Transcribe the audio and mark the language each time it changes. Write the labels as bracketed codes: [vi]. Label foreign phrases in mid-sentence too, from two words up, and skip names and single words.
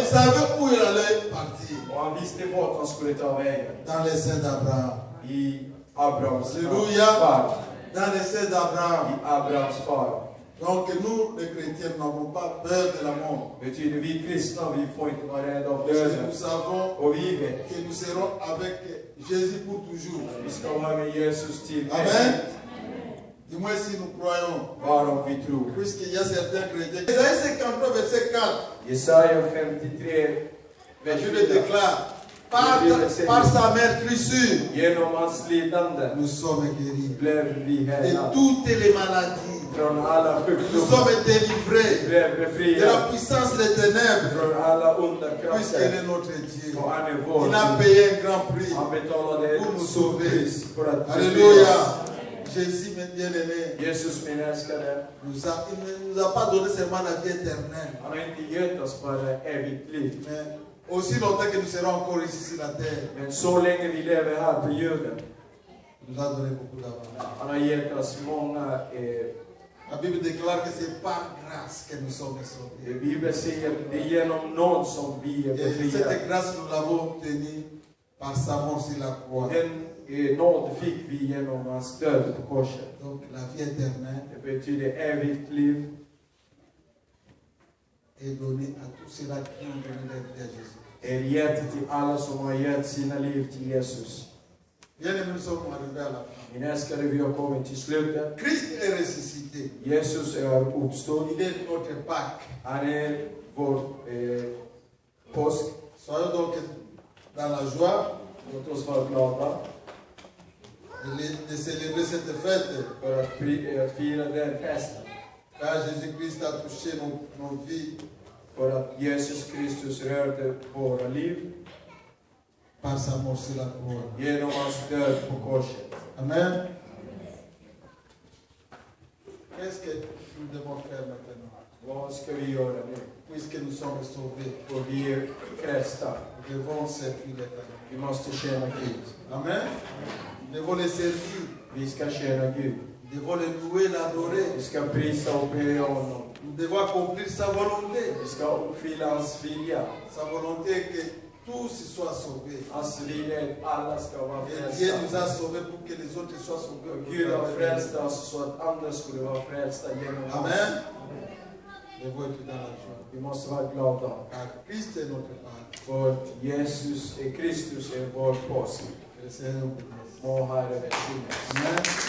[fr] savait où il allait partir. [sv] Och han visste vart han skulle ta vägen. [fr] Dans les seins d'Abraham. [sv] I Abrahams [fr] Alléluia. [sv] far. [fr] Dans les seins d'Abraham. [sv] I Abrahams far. [fr] Donc nous, les chrétiens, n'avons pas peur de la mort. [sv] Betyder vi kristna, vi får inte vara rädda av [fr] Parce que [sv] döden. [fr] nous savons [sv] Och vi vet, [fr] que nous serons avec Jésus pour toujours. [sv] vi ska vara med Jesus till [fr] Amen. Du moins si nous croyons. [sv] bara om vi tror. [fr] Puisqu'il y a certains chrétiens. Isaïe 53, verset 4. [sv] Jesaja 53, vers [fr] Je le [sv] 4. [fr] déclare. Par sa meurtrissure, [sv] Genom hans lidande [fr] nous sommes guéris. [sv] blev vi [fr] De [sv] helade. [fr] toutes les maladies. [sv] Från alla [fr] Nous [sv] sjukdomar. [fr] sommes délivrés [sv] Vi är [fr] de la [sv] befriade [fr] puissance des ténèbres, [sv] från alla onda [fr] puisqu'il [sv] krafter. [fr] est notre Dieu. [sv] Och han är vår [fr] Il a [sv] Gud. [fr] payé un grand prix. [sv] Han betalade [fr] Pour [sv] ett [fr] nous [sv] stort [fr] sauver. [sv] pris för att befria [fr] Alléluia. [sv] oss. [fr] Jésus, mon bien-aimé, [sv] Jesus, min älskade, [fr] il ne nous a pas donné seulement la vie éternelle, [sv] han har inte gett oss bara evigt liv. [fr] mais aussi longtemps que nous serons encore ici sur la terre, [sv] Men så länge vi lever här på jorden, [fr] il nous a donné beaucoup d'avantages. [sv] han har gett oss många. [fr] La Bible déclare que c'est par grâce que nous sommes sauvés. [sv] Bibeln säger att det är genom nåd som vi är [fr] Et cette [sv] befriade. [fr] grâce, nous l'avons obtenue par sa mort sur la croix. [sv] Den nåd fick vi genom hans död på korset. [fr] Donc la vie éternelle [sv] Det betyder evigt liv. [fr] est donnée à tous ceux-là qui ont donné leur vie à Jésus. [sv] Är gett till alla som har gett sina liv till Jesus. [fr] Bien-aimés, nous sommes arrivés à la fin. [sv] Min älskade, vi har kommit till slutet. [fr] Christ est ressuscité. [sv] Jesus är uppstånd. [fr] Il est notre Pâques. [sv] Han är vår påsk. [fr] Soyons donc dans la joie [sv] Låt oss vara glada [fr] de célébrer cette fête. [sv] för att fira den festen. [fr] Car Jésus-Christ a touché nos vies [sv] För att Jesus Kristus rörde våra liv [fr] par sa mort sur la croix. [sv] genom hans död på korset. [fr] Amen. Qu'est-ce que nous devons faire maintenant? [sv] Vad ska vi göra nu? [fr] Puisque nous sommes sauvés, [sv] Och vi är frälsta. [fr] nous devons servir l'Éternel. [sv] Vi måste tjäna Gud. [fr] Amen. Nous devons les servir. [sv] Vi ska tjäna Gud. [fr] Nous devons les louer, l'adorer. [sv] Vi ska prisa och be honom. [fr] Nous devons accomplir sa volonté. [sv] Vi ska uppfylla hans vilja. [fr] Sa volonté est que tous soient sauvés. [sv] Hans vilja är att alla ska vara [fr] Et Dieu nous [sv] frälsta. [fr] a sauvés pour que les autres soient sauvés. [sv] Och Gud har frälst oss så att andra skulle vara frälsta genom oss. [fr] Amen. Nous devons être dans la joie. [sv] Vi måste vara glada. [fr] Car Christ est notre Père. [sv] För Kristus är vår påsk. [fr] Que le Seigneur nous bénisse. [sv] Må Herre välsigna oss. [fr] Amen.